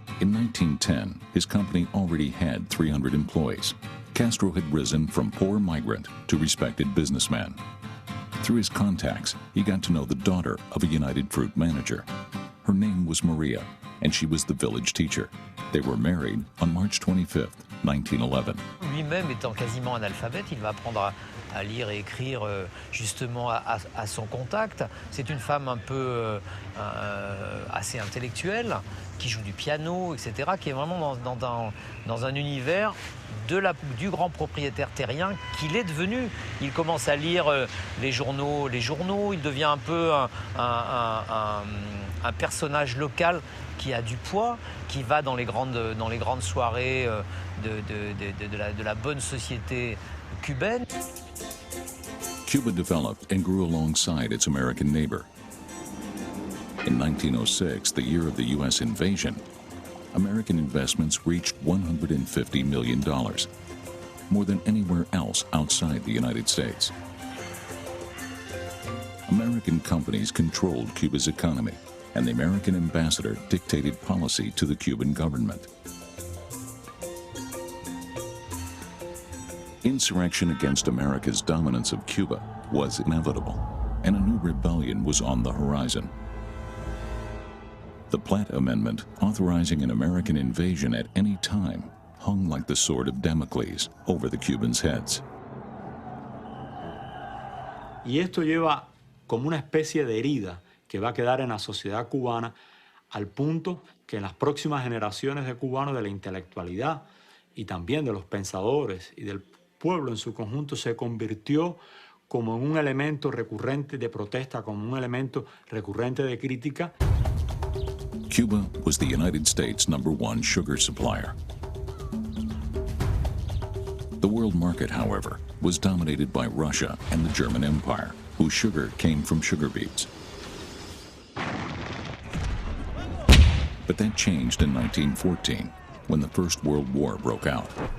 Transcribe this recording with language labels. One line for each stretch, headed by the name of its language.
English: In 1910, his company already had 300 employees. Castro had risen from poor migrant to respected businessman. Through his contacts, he got to know the daughter of a United Fruit manager. Her name was Maria, and she was the village teacher. They were married on March 25, 1911.
French: Lui-même étant quasiment analphabète, il va apprendre à lire et écrire justement à son contact. C'est une femme un peu assez intellectuelle, qui joue du piano, etc., qui est vraiment dans un univers du grand propriétaire terrien qu'il est devenu. Il commence à lire les journaux, il devient un peu un personnage local qui a du poids, qui va dans les grandes soirées de la bonne société cubaine.
English: Cuba developed and grew alongside its American neighbor. In 1906, the year of the U.S. invasion, American investments reached $150 million, more than anywhere else outside the United States. American companies controlled Cuba's economy, and the American ambassador dictated policy to the Cuban government. Insurrection against America's dominance of Cuba was inevitable, and a new rebellion was on the horizon. The Platt Amendment, authorizing an American invasion at any time, hung like the sword of Damocles over the Cubans' heads.
Spanish: Y esto lleva como una especie de herida que va a quedar en la sociedad cubana al punto que en las próximas generaciones de cubanos, de la intelectualidad y también de los pensadores y del pueblo en su conjunto, se convirtió como en un elemento recurrente de protesta, como un elemento recurrente de crítica.
English: Cuba was the United States' #1 sugar supplier. The world market, however, was dominated by Russia and the German Empire, whose sugar came from sugar beets. But that changed in 1914, when the First World War broke out.